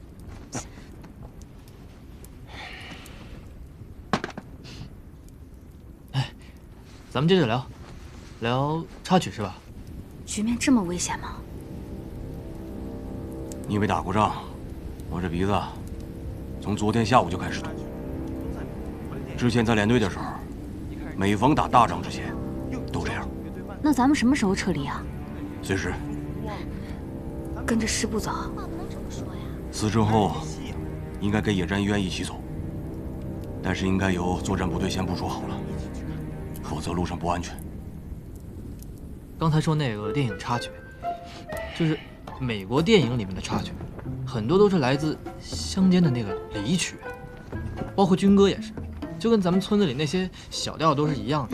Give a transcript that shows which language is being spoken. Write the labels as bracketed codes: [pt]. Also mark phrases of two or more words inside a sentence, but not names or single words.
[zh] 咱们接着聊，聊插曲是吧？局面这么危险吗？你没打过仗，我这鼻子从昨天下午就開始堵。之前在连队的時候，每逢打大仗之前都這樣。那咱們什麼時候撤離啊？隨時。跟着師部走。死之後應該跟野戰醫院一起走，但是應該由作戰部隊先部署好了，否則路上不安全。剛才說那個電影插曲，就是美國電影裡面的插曲，很多都是來自鄉間的那個離曲，包括軍歌也是，就跟咱們村子裡那些小調都是一樣的。